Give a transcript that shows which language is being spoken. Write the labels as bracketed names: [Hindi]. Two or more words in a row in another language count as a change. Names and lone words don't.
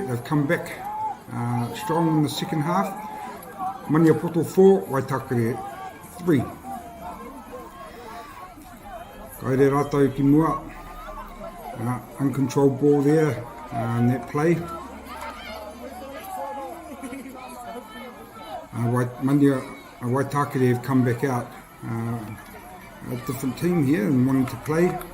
[English] They've come back strong in the second half. Mania Poto 4, Waitakere 3. [Māori] Kaere rātou ki mua. [English] Uncontrolled ball there in that play. Waitakere have come back out. A different team here and wanting to play.